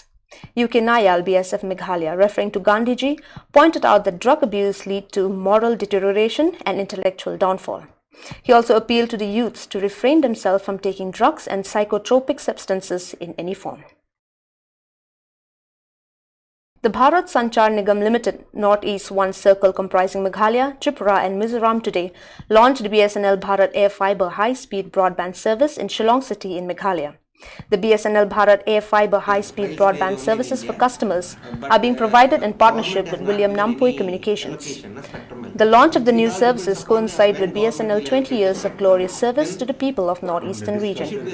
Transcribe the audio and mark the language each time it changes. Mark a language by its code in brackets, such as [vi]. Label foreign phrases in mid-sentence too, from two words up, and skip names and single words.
[en] UK Nayal BSF Meghalaya, referring to Gandhiji, pointed out that drug abuse leads to moral deterioration and intellectual downfall. He also appealed to the youths to refrain themselves from taking drugs and psychotropic substances in any form. The Bharat Sanchar Nigam Limited Northeast 1 Circle comprising Meghalaya, Tripura and Mizoram today launched BSNL Bharat Air Fiber high-speed broadband service in Shillong City in Meghalaya. The BSNL Bharat Air Fiber high-speed broadband services for customers are being provided in partnership with William Nampoi Communications. The launch of the new services coincide with BSNL 20 years of glorious service to the people of Northeastern region.